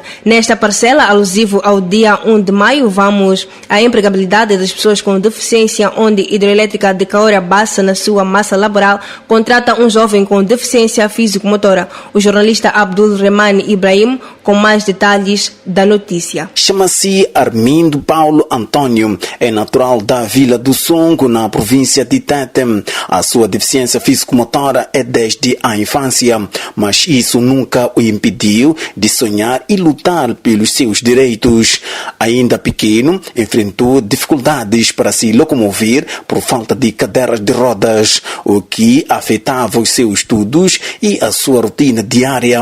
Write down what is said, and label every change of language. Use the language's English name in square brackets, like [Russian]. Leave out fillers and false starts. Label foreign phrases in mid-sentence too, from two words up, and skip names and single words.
[Portuguese] Nesta parcela, alusivo ao dia 1 de maio, vamos à empregabilidade das pessoas com deficiência, onde Hidroelétrica de Caora Bassa, na sua massa laboral, contrata um jovem com deficiência físico-motora. O jornalista Abdul Remani Ibrahim, com mais detalhes da notícia. Chama-se Armindo Paulo Antônio, é natural da Vila do Songo, na província de Tete. A sua deficiência físico-motora é desde a infância, mas isso nunca o impediu de sonhar e lutar pelos seus direitos. Ainda pequeno, enfrentou dificuldades para se locomover por falta de cadeiras de rodas, o que afetava os seus estudos e a sua rotina diária.